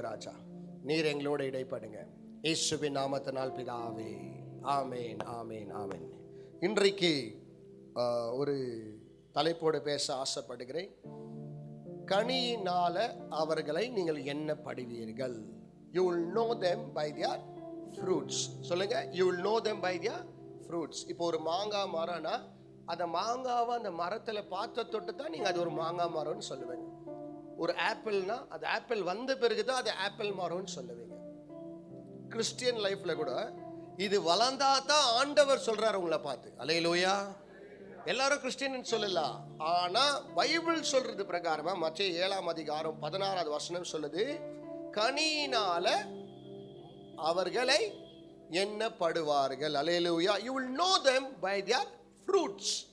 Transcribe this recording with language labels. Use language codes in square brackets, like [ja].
[ta] ராஜா, நீர் எங்களோடு இடைப்படுங்க. இயேசுவின் நாமத்தினால் பிதாவே, ஆமேன், ஆமேன், ஆமேன். இன்றைக்கு ஒரு தலைப்போடு பேச ஆசைப்படுகிறேன். கனியினால அவர்களை நீங்கள் எண்ணப்படுவீர்கள். [en] You will know them by their fruits. [ta] சொல்லுங்க, [en] you will know them by their fruits. [ta] இப்போ ஒரு மாங்காய் மரம்னா அந்த மாங்காவை அந்த மரத்தில் பார்த்த தொட்டு தான் நீங்கள் அது ஒரு மாங்காய் மரம்னு சொல்லுவீங்க. ஒரு ஆப்பிள்னா அது ஆப்பிள் வந்த பிறகு தான் அது ஆப்பிள் மரம்னு சொல்லுவீங்க. கிறிஸ்டியன் லைஃப்ல கூட இது வளர்ந்தா தான் ஆண்டவர் சொல்றாரு உங்களை பார்த்து. அல்லேலூயா. எல்லாரும் கிறிஸ்டியன் சொல்லலாம், ஆனா பைபிள் சொல்றது பிரகாரமா மத்தேயு 7:16 சொல்லுது, கனியினால அவர்களை எண்ணப்படுவார்கள். அல்லேலூயா. [en] You will know them by their fruits.